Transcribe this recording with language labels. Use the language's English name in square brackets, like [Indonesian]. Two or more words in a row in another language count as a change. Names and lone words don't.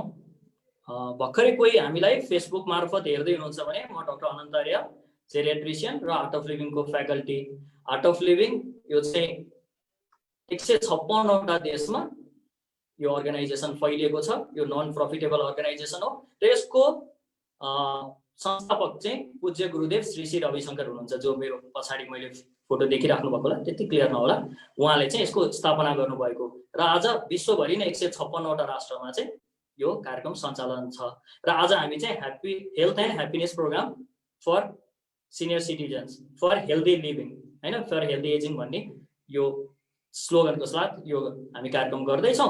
[Nepali] भर्खरै कोही हामीलाई फेसबुक मार्फत हेर्दै हुनुहुन्छ भने म डाक्टर अनन्त आर्य, जेरियाट्रिसियन र आर्ट अफ लिभिङको फ्याकल्टी। आर्ट अफ लिभिङ यो चाहिँ 156वटा देशमा यो अर्गनाइजेसन फैलिएको छ। यो [English] non profitable organization [Nepali] हो र यसको संस्थापक चाहिँ पूज्य गुरुदेव श्री श्री रविशंकर हुनुहुन्छ, जो मेरो पछाडि मैले फोटो देखिराख्नु भएको होला, त्यति क्लियर नहोला। उहाँले चाहिँ यसको स्थापना गर्नुभएको र आज विश्वभरि नै 156वटा राष्ट्रमा चाहिँ यो कार्यक्रम सञ्चालन छ। र आज हामी चाहिँ [English] health and happiness program for senior citizens for healthy living [Nepali] हैन, [English] for healthy ageing [Nepali] भन्ने यो स्लोगनको साथ यो हामी कार्यक्रम गर्दैछौँ।